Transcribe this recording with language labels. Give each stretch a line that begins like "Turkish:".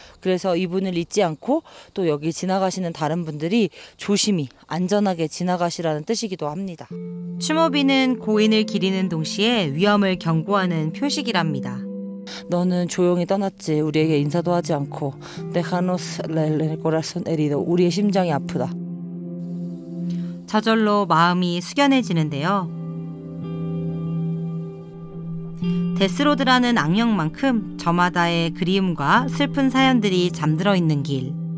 Korean: 그래서 이분을 잊지 않고 또 여기 지나가시는 다른 분들이 조심히 안전하게 지나가시라는 뜻이기도 합니다. 추모비는 고인을 기리는 동시에 위험을 경고하는 표식이랍니다. 너는 조용히 떠났지. 우리에게 인사도 하지 않고.
Spanish: Déjanos el corazón herido.
Korean: 우리의 심장이 아프다. 저절로 마음이 숙연해지는데요. 데스로드라는 악령만큼 저마다의 그리움과 슬픈 사연들이 잠들어 있는 길.